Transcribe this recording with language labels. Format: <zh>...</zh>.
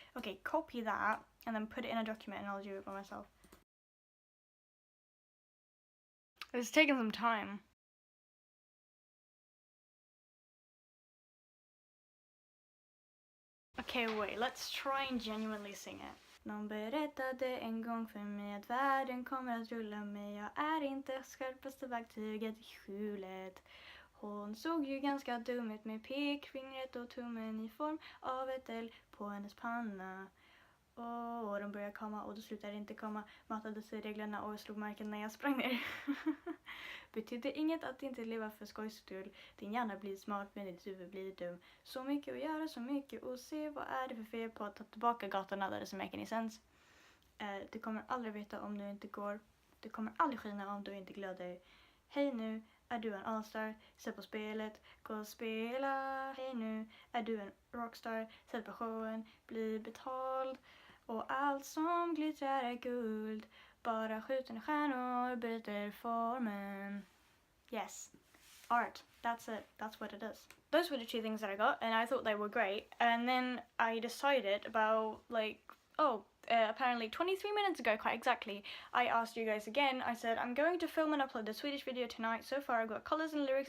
<en>Okay, copy that and then put it in a document and I'll do it by myself. It's taken some time. Okay, wait, let's try and genuinely sing it.</en> <sv>Någon berättade en gång för mig att världen kommer att rulla mig. Jag är inte skarpaste verktyget i skjulet. Hon såg ju ganska dum ut med pekfingret och tummen i form av ett L på hennes panna. Och de började komma och då slutade inte komma. Matade sig reglerna och slog marken när jag sprang ner. Betydde inget att inte leva för skojs skull. Din hjärna blir smart men ditt huvud blir dum. Så mycket att göra, så mycket att se. Vad är det för fel på att ta tillbaka gatorna där det som</sv> <en>make any sense?</en> <sv>Du kommer aldrig veta om du inte går. Du kommer aldrig skina om du inte glöder. Hej nu. Är du en allstar? Sätt på spelet, gå och spela. Hej nu, är du en rockstar? Sätt på showen, bli betald. Och allt som glittrar är guld. Bara skjutande stjärnor bryter formen.</sv> <en>Yes, art, that's it, that's what it is. Those were the 2 things that I got and I thought they were great. And then I decided about apparently 23 minutes ago, quite exactly, I asked you guys again. I said, I'm going to film and upload the Swedish video tonight. So far I've got colours and lyrics.</en>